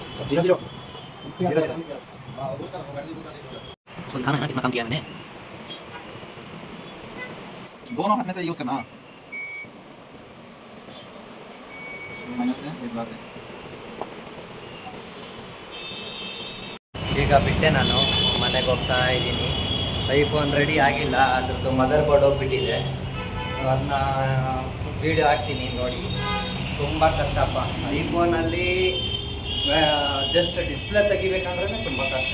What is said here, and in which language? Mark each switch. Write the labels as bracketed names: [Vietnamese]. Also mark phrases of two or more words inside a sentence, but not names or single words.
[English] zero zero [Hindi] जीरो उसको दिखाना है ना कितना काम किया है मैंने दोनों हाथ में से यूज करना माइनस है ये प्लस है [Kannada] ಈಗ ಬಿಟ್ಟೆ ನಾನು ಮನೆಗೆ ಹೋಗ್ತಾ ಇದ್ದೀನಿ. ಐಫೋನ್ ರೆಡಿ ಆಗಿಲ್ಲ, ಅದ್ರದ್ದು [English] mother board [Kannada] ಹೋಗ್ಬಿಟ್ಟಿದೆ. ಅದನ್ನ ವೀಡಿಯೋ ಹಾಕ್ತೀನಿ ನೋಡಿ. ತುಂಬ ಕಷ್ಟಪ್ಪ ಐಫೋನಲ್ಲಿ. [English] just display [Kannada] ತೆಗಿಬೇಕಂದ್ರೆ ತುಂಬ ಕಷ್ಟ.